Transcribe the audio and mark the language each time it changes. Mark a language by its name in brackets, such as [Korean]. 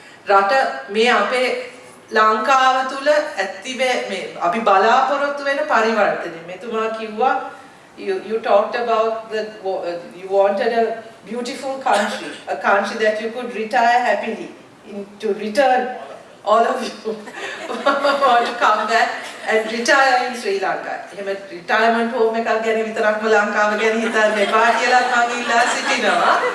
[Sinhala] රට මේ අපේ ලංකාව තුල මේ අපි බලාපොරොත්තු වෙන පරිවර්තනය. මෙතුමා කිව්වා [English] you talked about you wanted a beautiful country, a country that you could retire happily to return. All of you want to come back and retire in Sri Lanka. [Sinhala] එහෙම retirement home එකක් ගැන විතරක්ම ලංකාව ගැන හිතන්න එපා කියලා මම ඉල්ලා සිටිනවා.